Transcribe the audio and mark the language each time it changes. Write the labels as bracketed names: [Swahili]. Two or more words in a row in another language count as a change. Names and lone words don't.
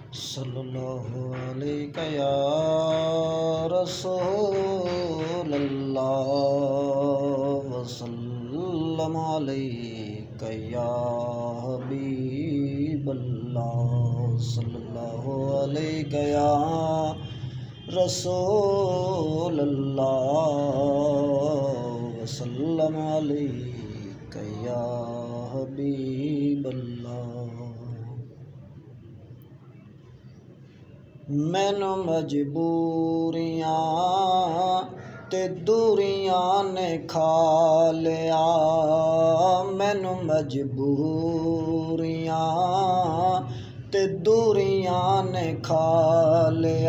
[Arabic] صلى الله عليك يا رسول الله وسلم عليك يا حبيب الله صلى الله عليك يا رسول الله وسلم عليك يا حبيب الله. [Punjabi] مینوں مجبوریاں تے دوریاں نے کھا لیا، مینوں مجبوریاں تے دوریاں نے کھا لیا.